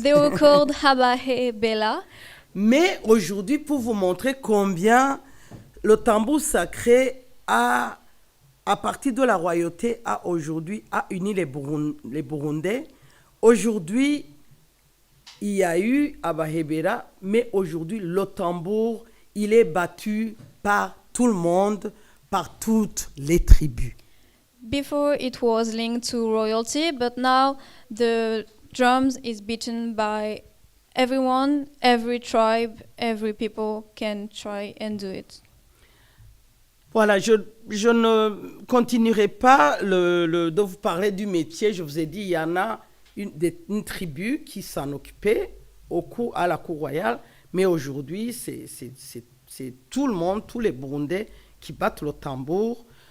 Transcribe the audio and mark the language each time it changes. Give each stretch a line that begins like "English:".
English: They were called Habahebela.
French: Mais aujourd'hui, pour vous montrer combien le tambour sacré à partir de la royauté, a uni les Burundais. Aujourd'hui, il y a eu Abahebera, mais aujourd'hui, le tambour, il est battu par tout le monde, par toutes les tribus.
English: Before it was linked to royalty, but now the drums is beaten by everyone, every tribe, every people can try and do it.
French: Voilà, je ne continuerai pas de vous parler du métier. Je vous ai dit, il y en a une tribu qui s'en occupait à la cour royale, mais aujourd'hui, c'est tout le monde, tous les Burundais qui battent le tambour.